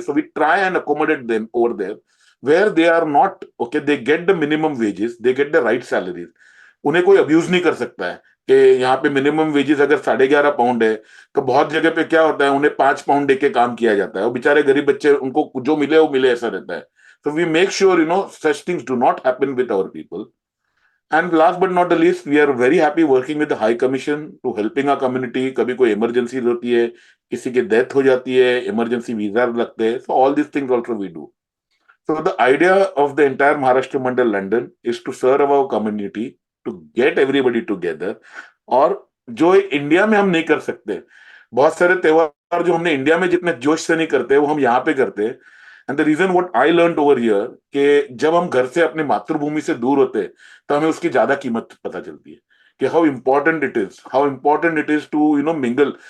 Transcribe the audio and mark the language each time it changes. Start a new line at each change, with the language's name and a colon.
English: So we try and accommodate them over there where they are not okay, they get the minimum wages, they get the right salaries.
Hindi: उन्हें कोई abuse नहीं कर सकता है कि यहाँ पे मिनिमम वेजेस अगर 11.5 पाउंड है तो बहुत जगह पे क्या होता है उन्हें 5 पाउंड दे के काम किया जाता है और बेचारे गरीब बच्चे उनको जो मिले वो मिले ऐसा रहता है.
English: So we make sure, you know, such things do not happen with our people. And last but not the least, we are very happy working with the High Commission to helping our community.
Hindi: कभी कोई emergency होती है, किसी की death हो जाती है, emergency visa लगते हैं.
English: So all these things also we do. So the idea of the entire Maharashtra Mandal London is to serve our community, to get everybody together.
Hindi: और जो इंडिया में हम नहीं कर सकते, बहुत सारे त्योहार जो हमने इंडिया में जितने जोश से नहीं करते वो हम यहाँ पे करते हैं.
English: and the reason what I learn over here
Hindi: कि जब हम घर से अपनी मातृभूमि से दूर होते हैं तो हमें उसकी ज्यादा कीमत पता चलती है कि
English: How important it is to you know mingle.